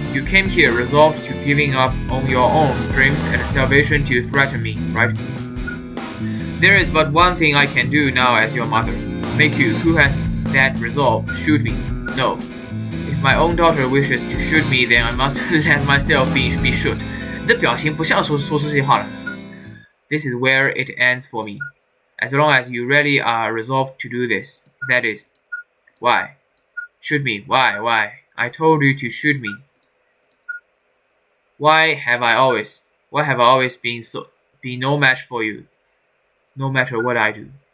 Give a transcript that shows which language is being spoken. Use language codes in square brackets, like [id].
[en] You came here resolved to giving up on your own dreams and salvation to threaten me, right? There is but one thing I can do now as your mother. Make you, who has that resolve, shoot me. No. If my own daughter wishes to shoot me, then I must let myself be shot. [zh] 这表情不像说出这些话了。 [en] This is where it ends for me. As long as you really are resolved to do this, that is. Why? Shoot me. Why? I told you to shoot me. Why have I always been no match for you? No matter what I do.